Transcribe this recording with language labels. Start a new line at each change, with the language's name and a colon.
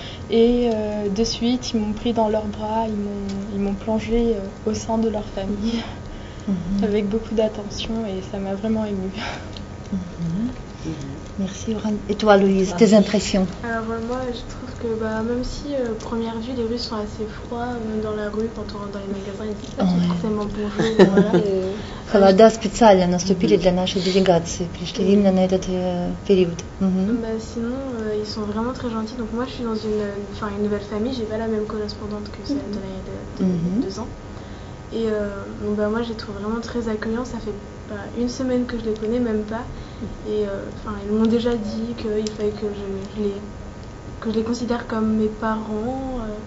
French: Et de suite, ils m'ont pris dans leurs bras. Ils m'ont plongé au sein de leur famille avec beaucoup d'attention et ça m'a vraiment émue. Merci, Oran. Et toi, Louise, tes impressions? Alors moi, je trouve que même si première vue, les Russes sont assez froids, même dans la rue, quand on rentre dans les magasins, ils disent pas forcément bonjour.
Russian: Холода специально наступили для нашей делегации, пришли именно на этот период.
French: Sinon, ils sont vraiment très gentils. Donc moi, je suis dans une nouvelle famille, j'ai pas la même correspondante que celle de l'année de 2 ans. Et moi, je les trouve vraiment très accueillants. Ça fait une semaine que je les connais, même pas. Et ils m'ont déjà dit qu'il fallait que je les considère comme mes parents.